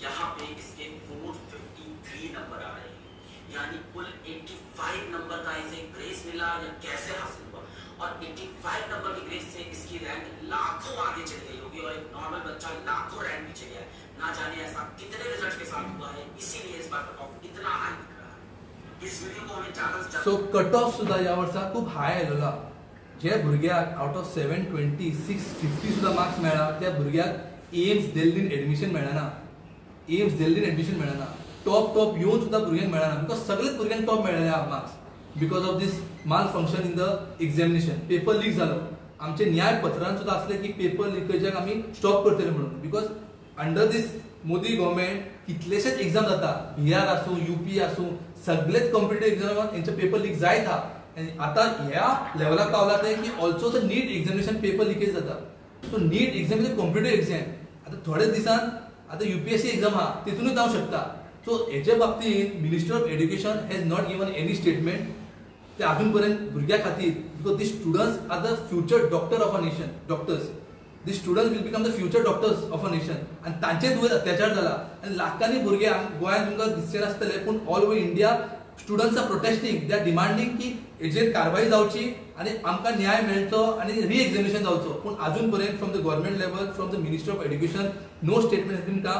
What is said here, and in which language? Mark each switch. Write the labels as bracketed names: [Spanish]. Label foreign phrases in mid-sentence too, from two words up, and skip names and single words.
[Hindi] यहाँ पे इसके 453 नंबर आ रहे हैं, यानी कुल 85 नंबर का इसे ग्रेस मिला या कैसे हासिल हुआ। और 85 नंबर की ग्रेस से इसकी रैंक लाखों आगे चली गई होगी और एक नॉर्मल बच्चा लाखों रैंक नीचे गया है। ना जाने ऐसा कितने रिजल्ट के साथ हुआ है, इसीलिए इस बार कट ऑफ इतना हाई दिख रहा है। इस वीडियो को हमें ज्यादा से [Konkani] सो [English] cut off [Konkani] सुद्धा या वर्सा खूप हाय आयलोला। जे भुरग्याक [English] out of [Konkani] 720 650 सुद्धा मार्क्स मेळा त्या भुरग्याक एम्स दिल्लीन एडमिशन मेळना। एम्स दिल्लीन एडमिशन मेळना। टॉप येऊन सुद्धा भुरग्यांक मेळना बिकॉज सगळेच भुरग्यांक टॉप मेळ्ळे मार्क्स [English] because of this malfunction in the examination. paper leak [Konkani] जालो। आमचे न्याय पत्रांत सुद्धा असले की [English] paper leakage [Konkani] आमी स्टॉप करतले म्हणून [English] because under this Modi government [Konkani] कितलेशेच एग्जाम जाता, बिहार आसूं यूपी आसूं सगळेच [English] competitive exam [Konkani] यांचे [English] paper leak [Konkani] जायत हा। आता ह्या लेवलाक पावला ते की [English] also the NEET examination paper leakage [Konkani] जाता। सो [English] NEET exam is competitive exam. [Konkani] आता थोड्याच दिसान आता [English] UPSC exam [Konkani] हा तितूनच जावं शकता। सो हेच्या बाबतीत [English] Minister of Education has not given any statement [Konkani] ते अजून पर्यंत भुरग्या खातीर [English] because the students are the future doctor of a nation. doctors the students will become the future doctors of a nation [Konkani] आणि तांचे वयर अत्याचार जाला आणि लाखांनी भुरग्यांक गोंयांत तुमकां दिसचे नासतले पूण [English] all over India students are protesting, they are demanding [Konkani] की हेजेर कारवाई जावची आणि आमकां न्याय मेळचो आणि [English] re examination [Konkani] जावचो। पूण अजून पर्यंत [English] from the government level from the Minister of Education no statement has been come.